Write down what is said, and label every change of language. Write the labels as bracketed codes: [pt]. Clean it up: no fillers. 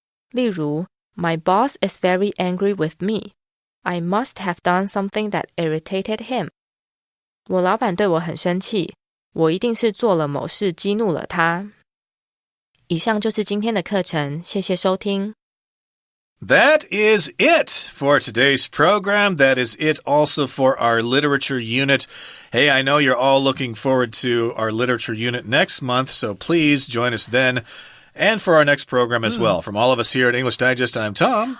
[zh] 例如 [en] My boss is very angry with me. I must have done something that irritated him. [zh] 我老板对我很生气，我一定是做了某事激怒了他。以上就是今天的课程，谢谢收听。 [en] That is it for today's program. That is it also for our literature unit. Hey, I know you're all looking forward to our literature unit next month, so please join us then.And for our next program as well. From all of us here at English Digest, I'm Tom.